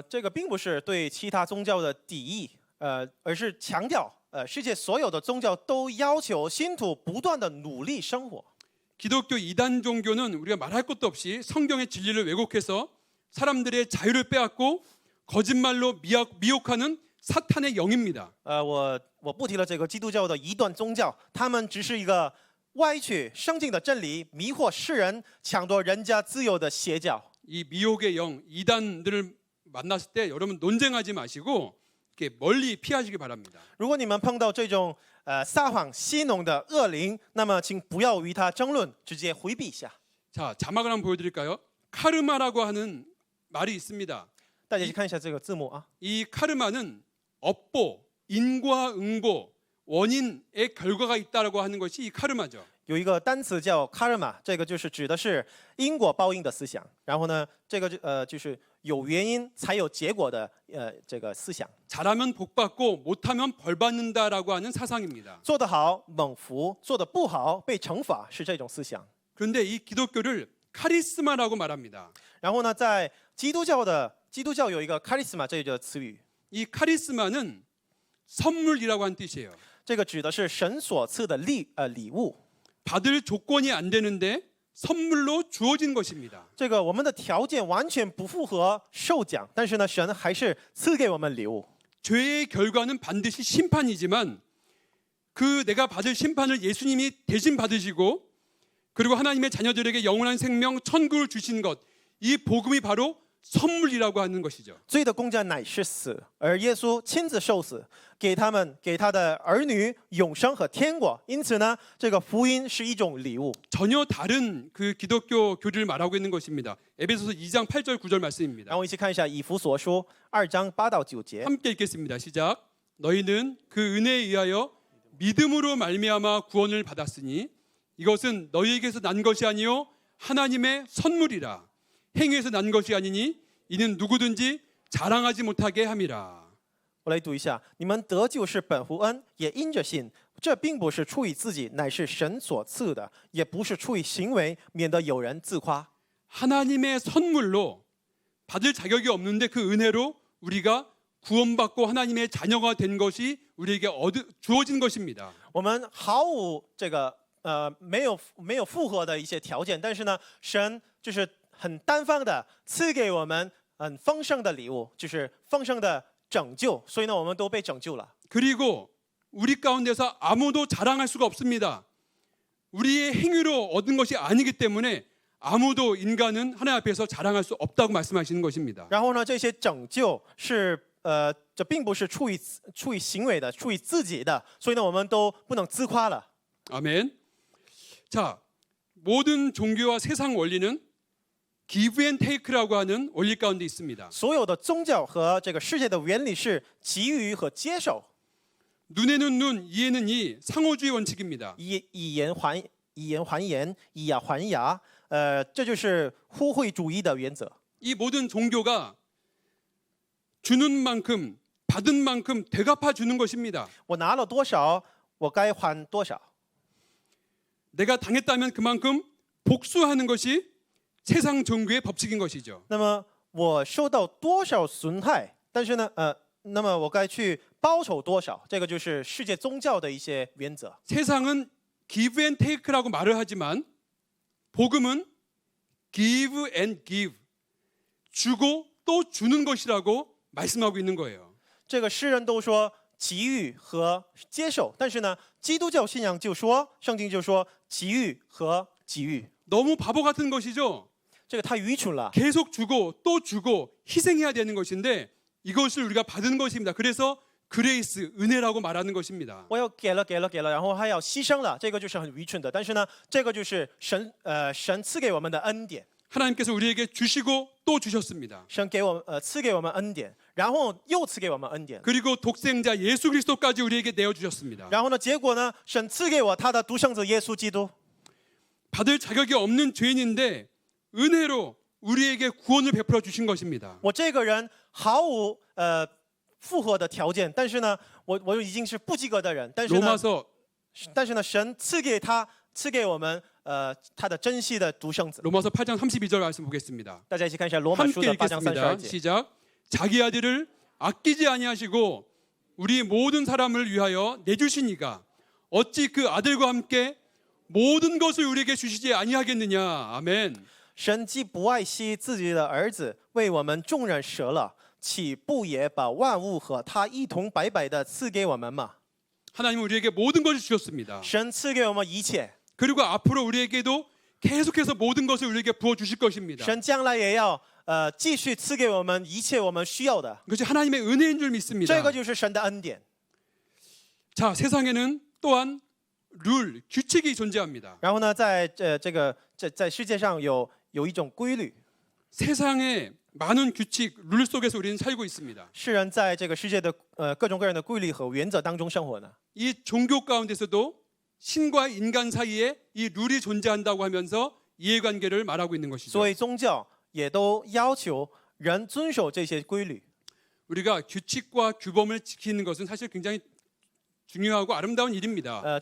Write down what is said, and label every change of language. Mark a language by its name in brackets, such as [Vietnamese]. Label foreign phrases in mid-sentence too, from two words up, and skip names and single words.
[Chinese] 这个并不是对其他宗教的敌意，而是强调，世界所有的宗教都要求信徒不断的努力生活。 [Korean] 기독교 이단 종교는 우리가 말할 것도 없이 성경의 진리를 왜곡해서 사람들의 자유를 빼앗고 거짓말로 미혹하는 사탄의 영입니다. [Chinese] 我不提了这个基督教的异端宗教，他们只是一个歪曲圣经的真理，迷惑世人，抢夺人家自由的邪教。 [Korean] 이 미혹의 영, 이단들을 만났을 때 여러분 논쟁하지 마시고 이렇게 멀리 피하시기 바랍니다. [Chinese] 如果你们碰到这种撒谎戏弄的恶灵，那么请不要与他争论，直接回避一下。 [Korean] 자, 자막을 한번 보여드릴까요? 카르마라고 하는 말이 있습니다. [Chinese] 大家去看一下这个字幕啊。 [Korean] 이 카르마는 업보, 인과응보, 원인의 결과가 있다라고 하는 것이 이 카르마죠. [Chinese] 有一个单词叫卡尔玛，这个就是指的是因果报应的思想。然后呢，这个就是有原因才有结果的这个思想。 [Korean] 잘하면 복 받고 못하면 벌 받는다라고 하는 사상입니다. [Chinese] 做得好蒙福，做得不好被惩罚，是这种思想。 [Korean] 그런데 이 기독교를 카리스마라고 말합니다. [Chinese] 然后呢，在基督教有一个 charisma 这个词语， [Korean] 이 카리스마는 선물이라고 하는 뜻이에요. [Chinese] 这个指的是神所赐的礼物。 [Korean] 받을 조건이 안 되는데 선물로 주어진 것입니다. [Chinese] 这个我们的条件完全不符合受奖，但是呢，神还是赐给我们礼物。 [Korean] 죄의 결과는 반드시 심판이지만 그 내가 받을 심판을 예수님이 대신 받으시고 그리고 하나님의 자녀들에게 영원한 생명 천국을 주신 것, 이 복음이 바로 선물이라고 하는 것이죠. [Chinese] 罪的工价乃是死，而耶稣亲自受死，给他的儿女永生和天国。因此呢，这个福音是一种礼物。 [Korean] 전혀 다른 그 기독교 교리를 말하고 있는 것입니다. 에베소서 2장 8절 9절 말씀입니다. [Chinese] 然后一起看一下以弗所书2章8到9节。 [Korean] 함께 읽겠습니다. 시작. 너희는 그 은혜에 의하여 믿음으로 말미암아 구원을 받았으니 이것은 너희에게서 난 것이 아니요 하나님의 선물이라. 행위에서 난 것이 아니니 이는 누구든지 자랑하지 못하게 함이라. [Chinese] 我来读一下：你们得救是本乎恩，也因着信。这并不是出于自己，乃是神所赐的；也不是出于行为，免得有人自夸。 [Korean] 하나님의 선물로 받을 자격이 없는데 그 은혜로 우리가 구원받고 하나님의 자녀가 된 것이 우리에게 주어진 것입니다. [Chinese] 我们毫无这个没有符合的一些条件，但是呢，神就是很单方的赐给我们很丰盛的礼物，就是丰盛的拯救。所以呢，我们都被拯救了。 [Korean] 그리고 우리 가운데서 아무도 자랑할 수가 없습니다. 우리의 행위로 얻은 것이 아니기 때문에 아무도 인간은 하나님 앞에서 자랑할 수 없다고 말씀하시는 것입니다. [Chinese] 然后呢，这些拯救是这并不是出于行为的，出于自己的，所以呢，我们都不能自夸了。 [Korean] 아멘. 자, 모든 종교와 세상 원리는 [English] give and take [Korean] 라고 하는 원리 가운데 있습니다. [Chinese] 所有的宗教和这个世界的原理是给予和接受， [Korean] 눈에는 눈, 이에는 이 상호주의 원칙입니다. [Chinese] 以言还言，以牙还牙。这就是互惠主义的原则。 [Korean] 이 모든 종교가 주는 만큼 받은 만큼 되갚아 주는 것입니다. [Chinese] 我拿了多少，我该还多少。 [Korean] 내가 당했다면 그만큼 복수하는 것이 세상 종교의 법칙인 것이죠. [Chinese] 那么我受到多少损害，但是呢，那么我该去报仇多少？这个就是世界宗教的一些原则。 [Korean] 세상은 [English] give and take [Korean] 라고 말을 하지만 복음은 [English] give and give, [Korean] 주고 또 주는 것이라고 말씀하고 있는 거예요. [Chinese] 这个世人都说给予和接受，但是呢，基督教信仰就说，圣经就说给予和给予， [Korean] 너무 바보 같은 것이죠. [Chinese] 这个太愚蠢了。 [Korean] 계속 주고 또 주고 희생해야 되는 것인데 이것을 우리가 받은 것입니다. 그래서 그레이스, 은혜라고 말하는 것입니다. [Chinese] 我要给了，然后还要牺牲了，这个就是很愚蠢的。但是呢，这个就是神赐给我们的恩典， [Korean] 하나님께서 우리에게 주시고 또 주셨습니다. [Chinese] 神赐给我们恩典，然后又赐给我们恩典， [Korean] 그리고 독생자 예수 그리스도까지 우리에게 내어 주셨습니다. [Chinese] 然后呢，结果呢，神赐给我他的独生子耶稣基督。 [Korean] 받을 자격이 없는 죄인인데 은혜로 우리에게 구원을 베풀어 주신 것입니다. [Chinese] 我这个人毫无符合的条件，但是呢，我已经是不及格的人，但是呢，神赐给我们他的珍惜的独生子。 [Korean] 로마서 8장 32절 말씀 보겠습니다. [Chinese] 大家一起看一下罗马书 [Korean] 함께 [Chinese] 的8章32 [Korean] 읽겠습니다. [Chinese] 节。 [Korean] 시작. 자기 아들을 아끼지 아니하시고 우리 모든 사람을 위하여 내주시니가 어찌 그 아들과 함께 모든 것을 우리에게 주시지 아니하겠느냐. 아멘. [Chinese] 神既不爱惜自己的儿子，为我们众人舍了，岂不也把万物和他一同白白的赐给我们吗？ [Korean] 하나님은 우리에게 모든 것을 주셨습니다. [Chinese] 神赐给我们一切， [Korean] 그리고 앞으로 우리에게도 계속해서 모든 것을 우리에게 부어 주실 것입니다. [Chinese] 神将来也要继续赐给我们一切我们需要的。 [Korean] 그것이 하나님의 은혜인 줄 믿습니다. [Chinese] 这个就是神的恩典。 [Korean] 자, 세상에는 또한 룰, 규칙이 존재합니다. [Chinese] 然后呢，在世界上有一种规律， [Korean] 세상에 많은 규칙, 룰 속에서 우리는 살고 있습니다. [Chinese] 世人在这个世界的各种各样的规律和原则当中生活呢。 [Korean] 이 종교 가운데서도 신과 인간 사이에 이 룰이 존재한다고 하면서 이해관계를 말하고 있는 것이죠. [Chinese] 所以宗教也都要求人遵守这些规律。 [Korean] 우리가 규칙과 규범을 지키는 것은 사실 굉장히 중요하고 아름다운 일입니다.